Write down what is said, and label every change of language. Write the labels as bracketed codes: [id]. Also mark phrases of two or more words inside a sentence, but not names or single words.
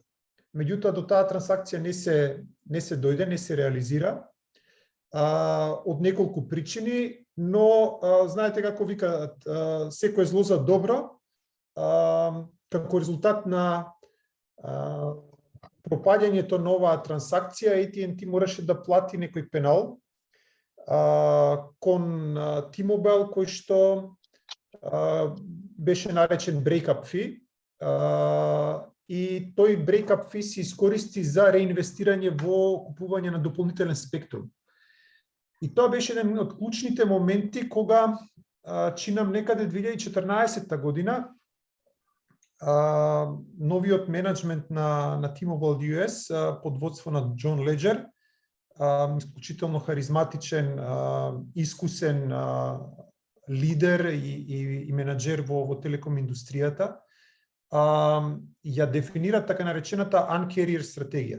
[mk] Меѓутоа, до таа трансакција не се дојде, не се реализира од неколку причини, но знаете како викаат, секој зло за добро, како резултат на пропаѓањето на оваа трансакција, AT&T мораше да плати некој пенал кон T-Mobile, кој што беше наречен [en] break-up fee, [mk] и тој [en] break-up fee [mk] се искористи за реинвестирање во купување на дополнителен спектрум. И тоа беше еден од клучните моменти кога чинам некаде 2014 година новиот менеджмент на T-Mobile US под водство на Џон Леџер, исклучително харизматичен, искусен лидер и менаџер во телеком индустријата, ја дефинира така наречената Un-Carrier стратегија.